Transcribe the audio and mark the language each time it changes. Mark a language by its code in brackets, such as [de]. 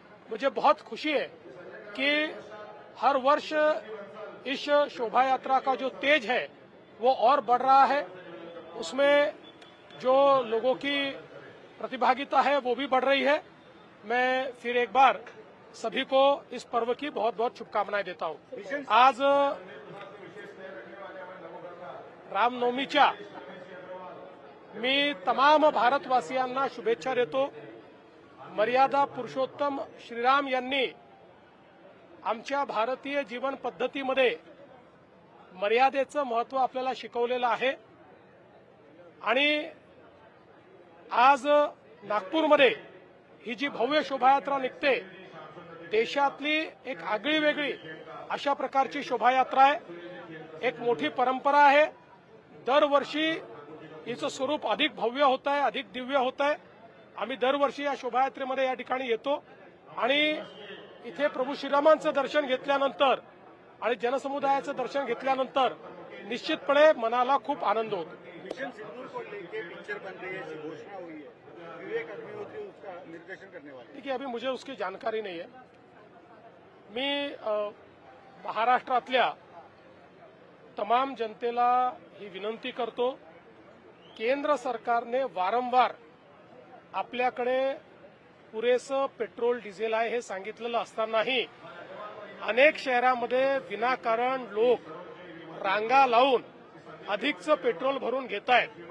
[hi] मुझे बहुत खुशी है कि हर वर्ष इस शोभा यात्रा का जो तेज है वो और बढ़ रहा है। उसमें जो लोगों की प्रतिभागिता है वो भी बढ़ रही है। मैं फिर एक बार सभी को इस पर्व की बहुत बहुत शुभकामनाएं देता हूं। [mr] आज रामनवमीच्या मी तमाम भारतवासियांना शुभेच्छा देतो। मर्यादा पुरुषोत्तम श्रीराम यांनी आमच्या भारतीय जीवन पद्धतीमध्ये मर्यादेचं महत्त्व आपल्याला शिकवलेलं आहे आणि आज नागपूरमध्ये ही जी भव्य शोभायात्रा निघते, देशातली एक आगळी वेगळी अशा प्रकारची शोभायात्रा आहे। एक मोठी परंपरा आहे। दरवर्षी हिचं स्वरूप अधिक भव्य होत आहे, अधिक दिव्य होत आहे। आम्ही दरवर्षी या शोभायात्रेमध्ये या ठिकाणी येतो आणि इथे प्रभू श्रीरामांचं दर्शन घेतल्यानंतर आणि जनसमुदायाचं दर्शन घेतल्यानंतर निश्चितपणे मनाला खूप आनंद होतो। [hi] मिशन सिंदूर को लेकर पिक्चर बन रही है, घोषणा हुई है, विवेक अग्निहोत्री उसका निर्देशन करने वाले। देखिए, अभी मुझे उसकी जानकारी नहीं है। [mr] मी महाराष्ट्रातल्या तमाम जनतेला ही विनंती करतो, केंद्र सरकारने वारंवार आपल्याकडे पुरेसं पेट्रोल डिझेल आहे हे सांगितलेलं असतानाही अनेक शहरांमध्ये विनाकारण लोक रांगा लावून अधिकचं पेट्रोल भरून घेत आहेत।